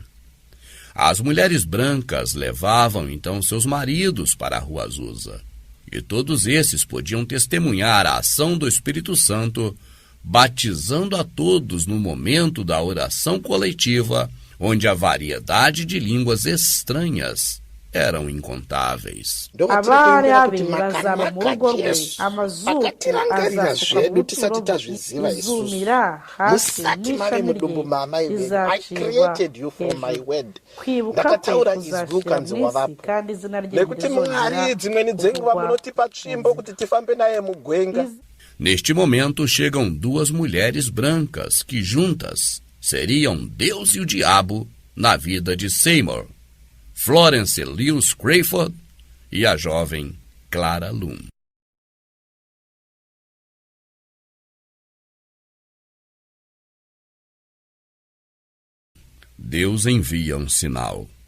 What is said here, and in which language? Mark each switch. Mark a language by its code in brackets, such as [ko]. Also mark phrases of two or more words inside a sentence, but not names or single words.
[pt] As mulheres brancas levavam então seus maridos para a Rua Azusa, e todos esses podiam testemunhar a ação do Espírito Santo, batizando a todos no momento da oração coletiva, onde a variedade de línguas estranhas eram incontáveis. [rn] Abale abiri bazaba mu rugo rwe amazuku azafuka mu buturo bwe izumira hasi n'ishami rye rizacibwa hejuru kwibuka kwe kuzashira mu isi kandi izina rye ntizongera. [pt] Neste momento chegam duas mulheres brancas que juntas seriam Deus e o diabo na vida de Seymour, Florence Lewis Crawford e a jovem Clara Loom. Deus envia um sinal.